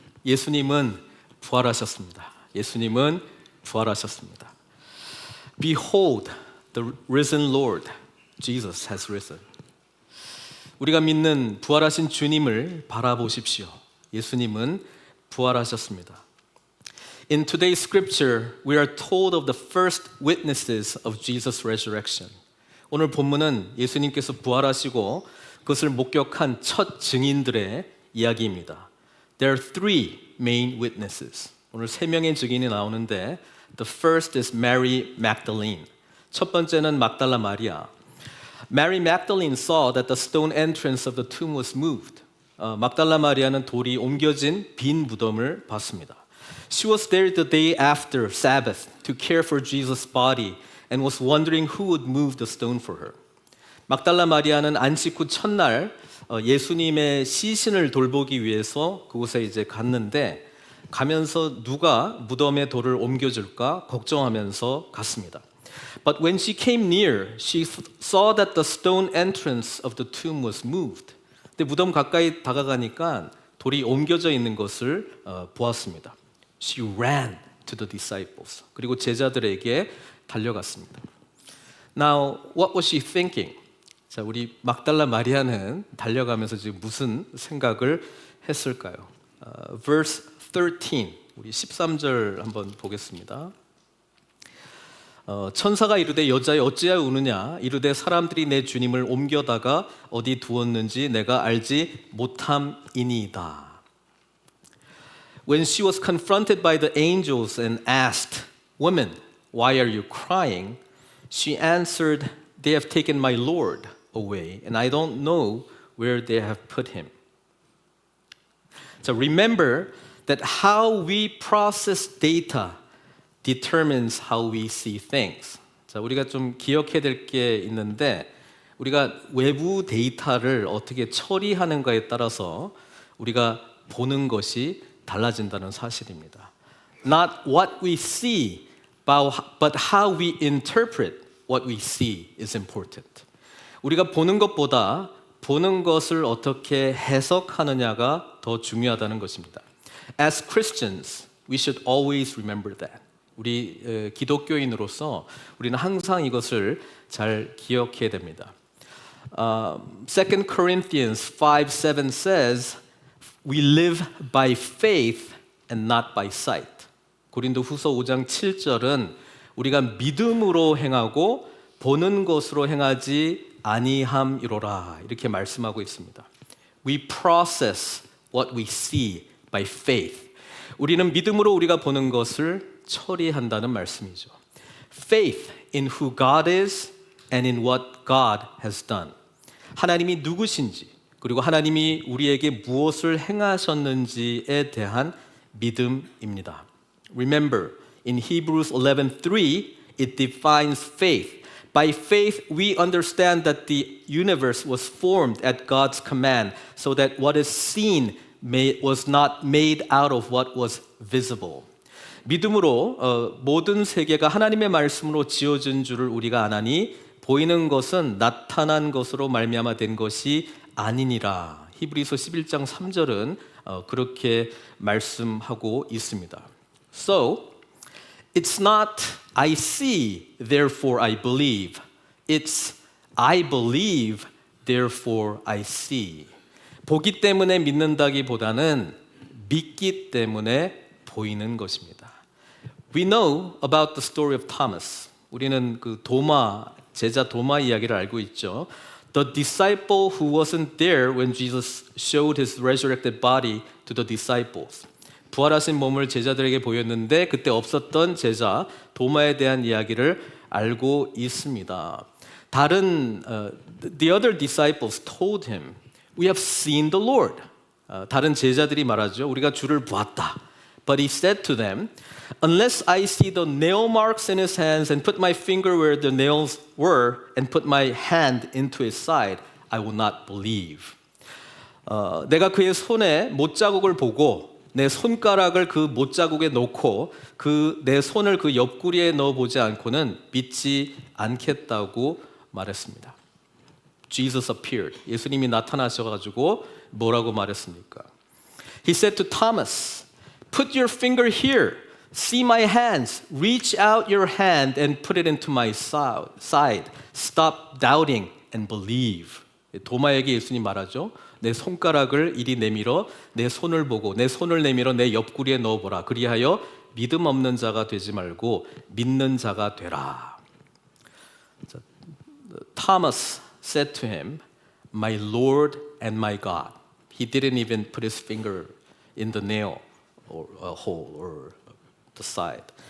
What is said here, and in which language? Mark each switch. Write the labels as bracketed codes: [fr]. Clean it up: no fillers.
[ko] 예수님은 부활하셨습니다. 예수님은 부활하셨습니다. [en] Behold, the risen Lord. Jesus has risen. [ko] 우리가 믿는 부활하신 주님을 바라보십시오. 예수님은 부활하셨습니다. [en] In today's scripture, we are told of the first witnesses of Jesus' resurrection. [ko] 오늘 본문은 예수님께서 부활하시고 그것을 목격한 첫 증인들의 이야기입니다. [en] There are three main witnesses. [ko] 오늘 세 명의 증인이 나오는데 [en] The first is Mary Magdalene. [ko] 첫 번째는 막달라 마리아. [en] Mary Magdalene saw that the stone entrance of the tomb was moved. [ko] 막달라 마리아는 돌이 옮겨진 빈 무덤을 봤습니다. [en] She was there the day after Sabbath to care for Jesus' body and was wondering who would move the stone for her. [ko] 막달라 마리아는 안식 후 첫날 예수님의 시신을 돌보기 위해서 그곳에 이제 갔는데 가면서 누가 무덤의 돌을 옮겨줄까 걱정하면서 갔습니다. [en] But when she came near, she saw that the stone entrance of the tomb was moved. [ko] 근데 무덤 가까이 다가가니까 돌이 옮겨져 있는 것을 보았습니다. [en] She ran to the disciples. [ko] 그리고 제자들에게 달려갔습니다. [en] Now, what was she thinking? [ko] 자, 우리 막달라 마리아는 달려가면서 지금 무슨 생각을 했을까요? [en] Verse 13, [ko] 우리 13절 한번 보겠습니다. 천사가 이르되 여자여 어찌하여 우느냐 이르되 사람들이 내 주님을 옮겨다가 어디 두었는지 내가 알지 못함이니이다. [en] When she was confronted by the angels and asked, Woman, why are you crying? She answered, They have taken my Lord away and I don't know where they have put him. So remember that how we process data determines how we see things. [ko] 자, 우리가 좀 기억해야 될 게 있는데 우리가 외부 데이터를 어떻게 처리하는가에 따라서 우리가 보는 것이 달라진다는 사실입니다. [en] Not what we see, but how we interpret what we see is important. [ko] 우리가 보는 것보다 보는 것을 어떻게 해석하느냐가 더 중요하다는 것입니다. [en] As Christians, we should always remember that. [ko] 우리 기독교인으로서 우리는 항상 이것을 잘 기억해야 됩니다. [en] 2 Corinthians 5:7 says, We live by faith and not by sight. [ko] 고린도후서 5장 7절은 우리가 믿음으로 행하고 보는 것으로 행하지 아니함이로라 이렇게 말씀하고 있습니다. [en] We process what we see by faith. [ko] 우리는 믿음으로 우리가 보는 것을 처리한다는 말씀이죠. [en] Faith in who God is and in what God has done. [ko] 하나님이 누구신지 그리고 하나님이 우리에게 무엇을 행하셨는지에 대한 믿음입니다. [en] Remember, in Hebrews 11:3, it defines faith. By faith, we understand that the universe was formed at God's command, so that what is seen was not made out of what was visible. [ko] 믿음으로 모든 세계가 하나님의 말씀으로 지어진 줄을 우리가 아나니 보이는 것은 나타난 것으로 말미암아 된 것이 아니니라. 히브리서 11장 3절은 그렇게 말씀하고 있습니다. [en] So, it's not I see, therefore I believe. It's I believe, therefore I see. [ko] 보기 때문에 믿는다기보다는 믿기 때문에 보이는 것입니다. [en] We know about the story of Thomas. [ko] 우리는 그 제자 도마 이야기를 알고 있죠. [en] the disciple who wasn't there when Jesus showed his resurrected body to the disciples. [ko] 부활하신 몸을 제자들에게 보였는데 그때 없었던 제자 도마에 대한 이야기를 알고 있습니다. [en] The other disciples told him, "We have seen the Lord." [ko] 다른 제자들이 말하죠. 우리가 주를 보았다. [en] But he said to them, "Unless I see the nail marks in his hands and put my finger where the nails were and put my hand into his side, I will not believe." [ko] 내가 그의 손에 못자국을 보고 내 손가락을 그 못자국에 놓고 내 손을 그 옆구리에 넣어보지 않고는 믿지 않겠다고 말했습니다. [en] Jesus appeared. [ko] 예수님이 나타나셔가지고 뭐라고 말했습니까? [en] He said to Thomas, "Put your finger here. See my hands. Reach out your hand and put it into my side. Stop doubting and believe." [ko] 도마에게 예수님 말하죠. 내 손가락을 이리 내밀어 내 손을 보고 내 손을 내밀어 내 옆구리에 넣어보라. 그리하여 믿음 없는 자가 되지 말고 믿는 자가 되라. [en] Thomas said to him, "My Lord and my God." He didn't even put his finger in the nail or hole or the side.